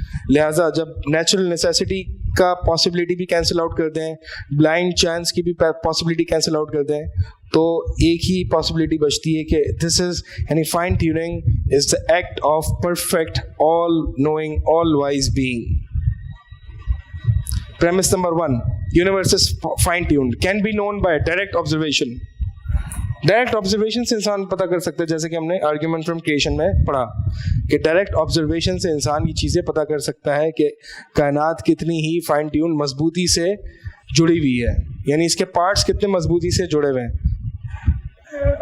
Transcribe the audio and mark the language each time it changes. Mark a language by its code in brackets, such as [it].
[hi] लिहाजा जब natural necessity का पॉसिबिलिटी भी कैंसिल आउट करते हैं, ब्लाइंड चांस की भी पॉसिबिलिटी कैंसिल आउट करते हैं, तो एक ही पॉसिबिलिटी बचती है कि [en] This is यानी fine tuning is the act of perfect all knowing all wise being. Premise number 1, universe is fine-tuned, can be known by direct observation. [hi] Direct observation से इंसान पता कर सकता है, जैसे कि हमने आर्ग्यूमेंट फ्रॉम क्रिएशन में पढ़ा कि डायरेक्ट ऑब्जर्वेशन से इंसान ये चीज़ें पता कर सकता है कि कायनात कितनी ही फाइन ट्यून मजबूती से जुड़ी हुई है, यानी इसके पार्ट्स कितने मजबूती से जुड़े हुए हैं।